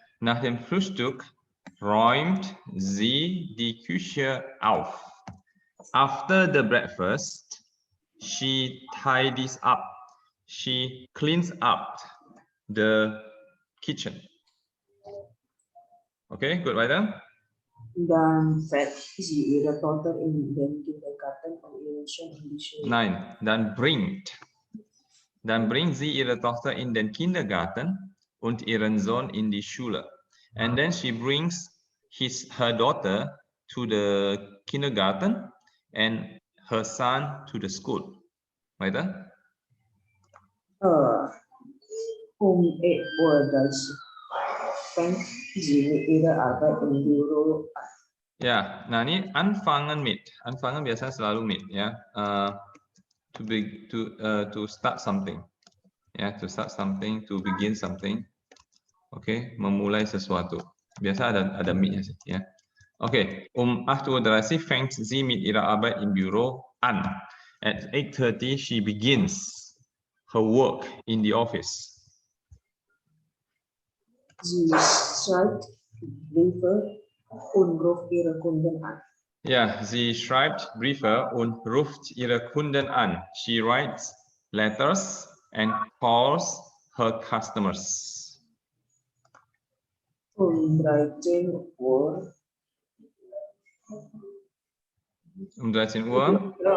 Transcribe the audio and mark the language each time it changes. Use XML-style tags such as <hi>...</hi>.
<de>Nach dem Frühstück räumt sie die Küche auf.</de> <en>After the breakfast, she tidies up. She cleans up the kitchen. Okay, good, weiter.</en> <de>Dann fährt sie ihre Tochter in den Kindergarten und ihren Sohn in die Schule. Nein, dann bringt sie ihre Tochter in den Kindergarten und ihren Sohn in die Schule.</de> <en>And then she brings her daughter to the kindergarten and her son to the school.</en> <de>Weiter? 11:30 fängt sie mit ihrer Arbeit im Büro an.</de> <id>Ya, nah ini anfangen mit. Anfangen biasanya selalu mit, ya.</id> <en>To start something. Ya, to start something, to begin something.</en> <id>Oke, memulai sesuatu. Biasa ada mit-nya sih, ya.</id> <de>Oke, 8:30 fängt sie mit ihrer Arbeit im Büro an.</de> <en>At 8:30 she begins her work in the office.</en> <de>Sie schreibt Briefe und ruft ihre Kunden an. Ja, sie schreibt Briefe und ruft ihre Kunden an.</de> <en>She writes letters and calls her customers. Umdrehen Uhr. 13 Uhr.</en>